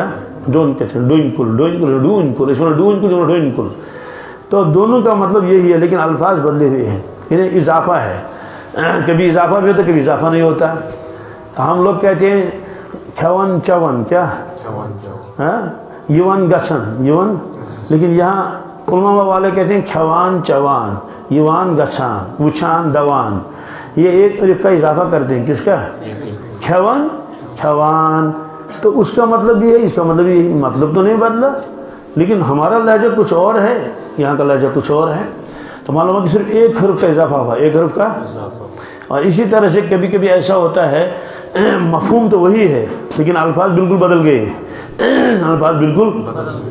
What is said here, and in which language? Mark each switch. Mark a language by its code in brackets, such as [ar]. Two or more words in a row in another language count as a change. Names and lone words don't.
[ur] ڈون کہتے ہیں، [ks] ڈوئن کل، ڈوئن کل، ڈون کل، [ur] اس میں [ks] ڈون کل، ڈوئن کل، [ur] تو دونوں کا مطلب یہی ہے لیکن الفاظ بدلے ہوئے ہیں، یعنی اضافہ ہے، کبھی اضافہ بھی ہوتا ہے کبھی اضافہ نہیں ہوتا۔ ہم لوگ کہتے ہیں [ks] کھون چون، [ur] کیا؟ [ks] یون گچھن، یون، [ur] لیکن یہاں پلوامہ والے کہتے ہیں [ks] کھوان چوان، یوان گچھان، وچھان دوان، [ur] یہ ایک الف کا اضافہ کرتے ہیں، کس کا؟ [ks] کھون کھوان، [ur] تو اس کا مطلب یہ ہے، اس کا مطلب یہ، مطلب تو نہیں بدلا لیکن ہمارا لہجہ کچھ اور ہے، یہاں کا لہجہ کچھ اور ہے، تو معلوم ہے کہ صرف ایک حرف کا اضافہ ہوا، ایک حرف کا۔ اور اسی طرح سے کبھی کبھی ایسا ہوتا ہے مفہوم تو وہی ہے لیکن الفاظ بالکل بدل گئے، الفاظ بالکل بدل گئے۔